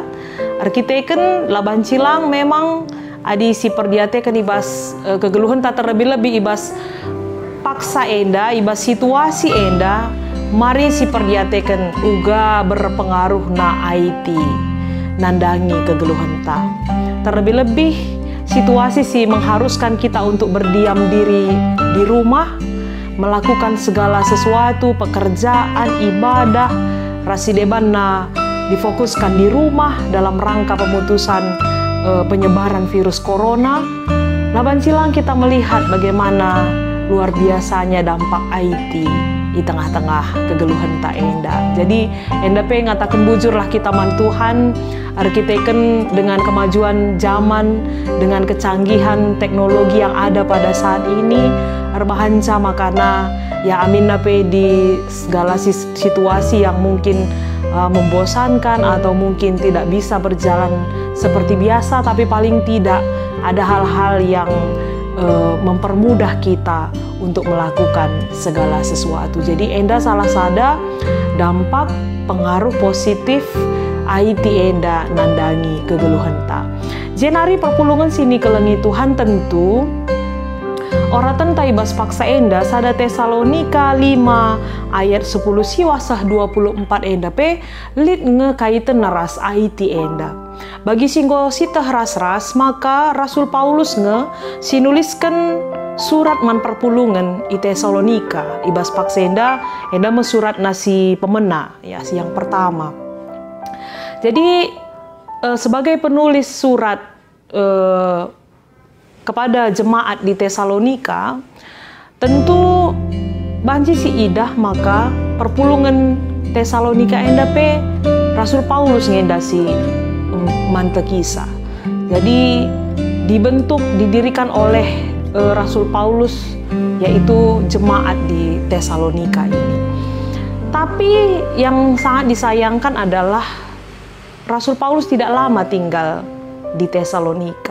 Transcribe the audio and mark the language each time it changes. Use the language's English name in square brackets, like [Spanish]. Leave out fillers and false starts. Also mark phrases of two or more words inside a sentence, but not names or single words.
[Batak Karo] Arkiteken laban cilang memang adi si perdiate kan ibas kegeluhan tak terlebih-lebih ibas paksa enda, ibas situasi enda, mari si perdiate kan uga berpengaruh na IT nandangi kegeluhan ta. [Indonesian] Terlebih-lebih situasi si mengharuskan kita untuk berdiam diri di rumah, melakukan segala sesuatu, pekerjaan, ibadah, [Batak Karo] rasideban na [Indonesian] difokuskan di rumah dalam rangka pemutusan penyebaran virus corona. [Batak Karo] Laban silang [Indonesian] kita melihat bagaimana luar biasanya dampak IT di tengah-tengah [Batak Karo] kegeluhan tak enda. Jadi enda pe ngatakan bujurlah kita man Tuhan, arkiteken [Indonesian] dengan kemajuan zaman, dengan kecanggihan teknologi yang ada pada saat ini, [Batak Karo] erbahanca makana ya amin nape [Indonesian] di segala situasi yang mungkin membosankan atau mungkin tidak bisa berjalan seperti biasa, tapi paling tidak ada hal-hal yang mempermudah kita untuk melakukan segala sesuatu. [Batak Karo] Jadi enda salah sada dampak pengaruh positif IT enda nandangi kegeluhan ta. Jenari perpulungan sini kelengi Tuhan tentu oratan taibas paksa enda sada Tesalonika 5 ayat 10 siwasah 24 enda pe lid ngekaitan naras IT enda. Bagi singgo sitah ras-ras maka Rasul Paulus sinuliskan surat man perpulungan i Tesalonika ibas paksa enda mesurat nasi pemena ya si [Indonesian] yang pertama. Jadi sebagai penulis surat kepada jemaat di Tesalonika, [Batak Karo] tentu banci si idah maka perpulungan Tesalonika enda pe Rasul Paulus ngendasi mante kisah. [Indonesian] Jadi dibentuk didirikan oleh Rasul Paulus yaitu jemaat di Tesalonika ini. Tapi yang sangat disayangkan adalah Rasul Paulus tidak lama tinggal di Tesalonika.